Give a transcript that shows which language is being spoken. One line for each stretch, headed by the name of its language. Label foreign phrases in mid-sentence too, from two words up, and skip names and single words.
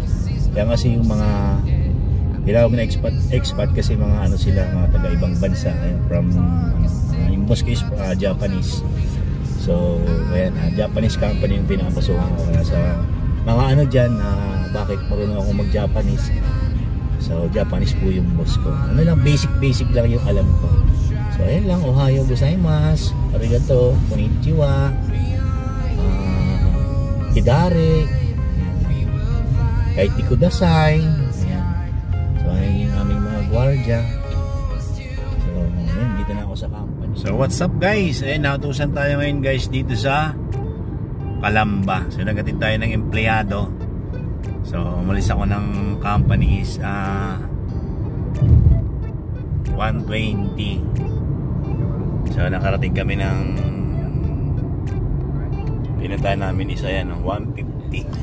Filipino: Kaya kasi yung mga tinawag na expat kasi mga sila, mga taga ibang bansa, from yung
English: boss is Japanese.
Filipino: So ayan, Japanese company yung pinapasukan ko. Kaya sa mga dyan, bakit marunong ako mag Japanese, so Japanese po yung boss ko. Lang, basic lang yung alam ko. So ayan lang,
Japanese: おはようございます、ありがとう、こんにちは、ひだり、かいてください.
Filipino: Ayan. So ayan yung aming mga gwardiya. So ayan, dito na ako sa company. So
English: what's up guys,
Filipino: ayan, nautusan tayo ngayon guys dito sa Calamba. So nagatid tayo ng empleyado. So umalis ako ng company is 1:20. So nakarating kami ng pinuntahan namin isa yan, 150.